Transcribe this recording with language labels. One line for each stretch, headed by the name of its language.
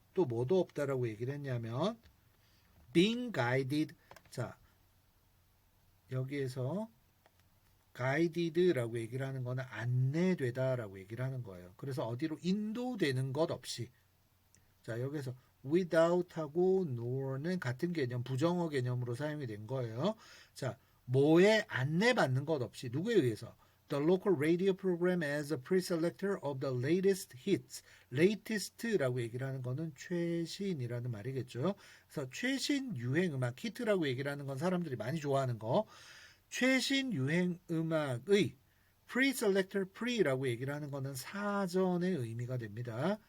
Korean: 또 뭐도 없다라고 얘기를 했냐면 being guided 자 여기에서 guided라고 얘기를 하는 거는 안내되다라고 얘기를 하는 거예요. 그래서 어디로 인도되는 것 없이 자 여기서 without하고 nor는 같은 개념 부정어 개념으로 사용이 된 거예요.
English: 자 뭐에 안내받는 것 없이 누구에 의해서 The local radio program as a pre-selector of the latest hits.
Korean: latest라고 얘기를 하는 거는 최신이라는 말이겠죠. 그래서 최신 유행 음악 히트라고 얘기를 하는 건 사람들이 많이 좋아하는 거. 최신 유행 음악의 pre-selector, pre라고 얘기를 하는 거는 사전의 의미가 됩니다.